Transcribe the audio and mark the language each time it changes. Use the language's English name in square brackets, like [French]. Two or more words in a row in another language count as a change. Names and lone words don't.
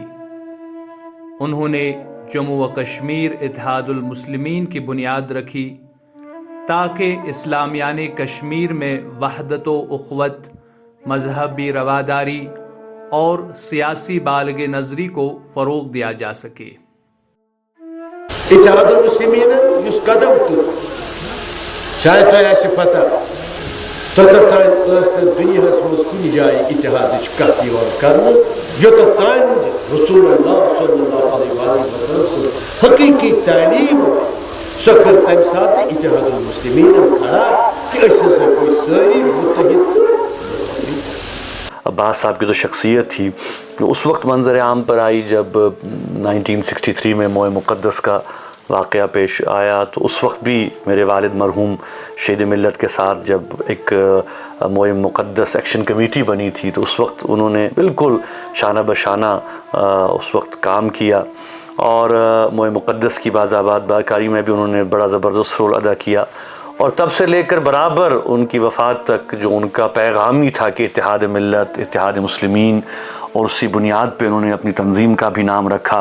[Urdu] انہوں نے جموں و کشمیر اتحاد المسلمین کی بنیاد رکھی تاکہ اسلامیان کشمیر میں وحدت و اخوت، مذہبی رواداری اور سیاسی بالغ نظری کو فروغ دیا جا سکے۔ اتحاد المسلمین اس قدم تو شاید [Kashmiri] تۄہہِ آسہِ پتہ توٚتتھ تانۍ ٲس نہٕ دُنیاہس منٛز کُنہِ جایہِ اتحادٕچ کتھ یِوان کرنہٕ یوٚتتھ تانۍ رسول اللہ صلی اللہ علیہ وسلم سٕنٛز حقیٖقی تعلیٖم سۄ کٔر تمہِ ساتہٕ اتحاد المسلمین کھڑا کہ أسۍ ہسا گٔے سٲری متحد تہٕ [Urdu] عباس صاحب کی جو شخصیت تھی اس وقت منظر عام پر آئی جب 1963 میں موئے مقدس کا واقعہ پیش آیا، تو اس وقت بھی میرے والد مرحوم شہید ملت کے ساتھ جب ایک موئے مقدس ایکشن کمیٹی بنی تھی تو اس وقت انہوں نے بالکل شانہ بشانہ اس وقت کام کیا، اور موئے مقدس کی باز آباد باکاری میں بھی انہوں نے بڑا زبردست رول ادا کیا، اور تب سے لے کر برابر ان کی وفات تک جو ان کا پیغام ہی تھا کہ اتحاد ملت، اتحاد مسلمین، اور اسی بنیاد پہ انہوں نے اپنی تنظیم کا بھی نام رکھا۔